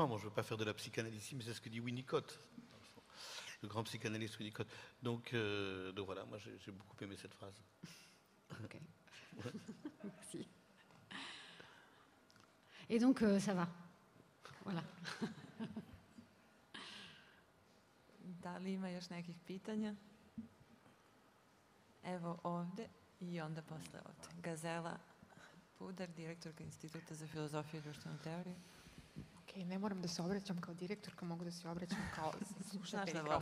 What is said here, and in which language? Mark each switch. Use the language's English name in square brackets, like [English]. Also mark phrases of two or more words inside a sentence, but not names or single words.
[French] Bon, je ne veux pas faire de la psychanalyse ici, mais c'est ce que dit Winnicott, le grand psychanalyste Winnicott. Donc voilà, moi j'ai beaucoup aimé cette phrase. Ok. Merci. Et donc ça va. Voilà. [Serbian] Da li ima još nekih pitanja? Evo ovde i onda posle ovde. Gazela Pudar, direktorka Instituta za filozofiju i društvenu teoriju. Ok, ne moram da se obraćam kao direktorka, mogu da se obraćam kao slušatelj.